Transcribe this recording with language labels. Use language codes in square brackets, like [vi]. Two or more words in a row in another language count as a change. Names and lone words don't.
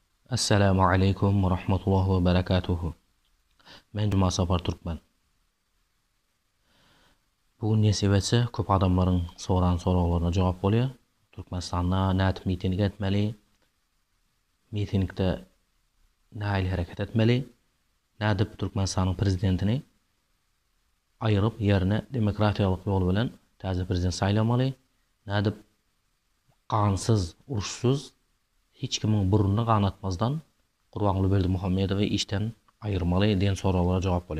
[ar] السلام عليكم ورحمة الله وبركاته. [tk] Men Cuma Safar Türkmen. Bugün ne sebetse köp adamların soran sorularına cevap bolýar. Türkmenistanda nätip miting etmeli? Mitingde näil hareket etmeli? Nädip Türkmenistanyň prezidentini aýryp ýerine demokratiýalyk ýol bilen täze prezident saýlamaly? Nädip kansyz, uruşsuz hiç kimin burnuna kanatmazdan Gurbanguly Berdimuhammedowy işten ayırmaly diýen soralara jogap bolýar.